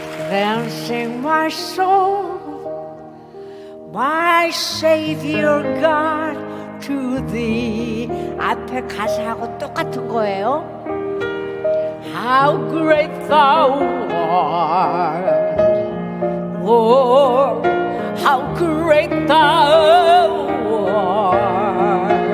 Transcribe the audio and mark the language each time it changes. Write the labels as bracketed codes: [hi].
[en] Then sing my soul, my Savior God, to thee. [ko] 앞에 가사하고 똑같은 거예요. [en] How great thou art, Lord, how great thou art.